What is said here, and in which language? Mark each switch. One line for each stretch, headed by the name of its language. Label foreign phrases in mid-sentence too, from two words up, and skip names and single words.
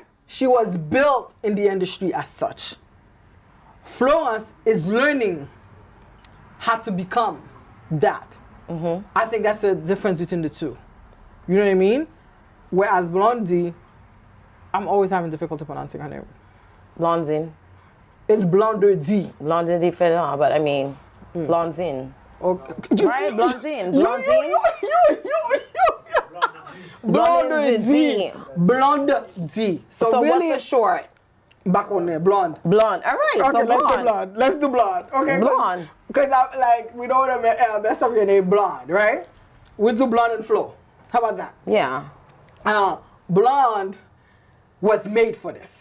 English: She was built in the industry as such. Florence is learning how to become that. I think that's the difference between the two. You know what I mean? Whereas Blondie, I'm always having difficulty pronouncing her name. Blondine. It's Blondie. Blondine différent, but I mean, Blondine. Okay. Right? Blondine. Blondine. Blondie. Blondie. So really, what's the short? Back on there, blonde. Blonde. All right. Okay, so let's do blonde. Let's do blonde. Okay. Blonde. Because we don't want to mess up your name, blonde, right? We do blonde and flow. How about that? Yeah. Blonde was made for this.